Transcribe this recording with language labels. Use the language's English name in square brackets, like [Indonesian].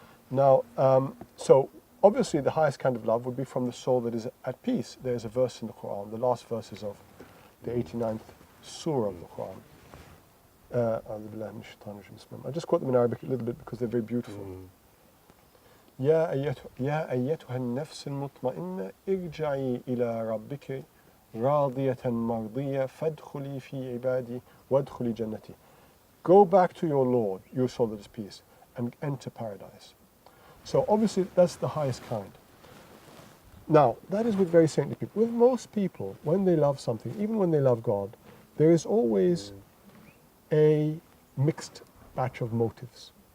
[English] Now, so obviously the highest kind of love would be from the soul that is at peace. There's a verse in the Quran, the last verses of the 89th surah of the Quran, I just quote them in Arabic a little bit because they're very beautiful. [Arabic] يا أيتها النفس المطمئنة ارجعي إلى ربك راضية مرضية فادخلي في عبادي وادخلي جنتي. [English] Go back to your Lord, your soul that is peace, and enter paradise. So obviously that's the highest kind. Now, that is with very saintly people. With most people, when they love something, even when they love God, there is always a mixed batch of motives.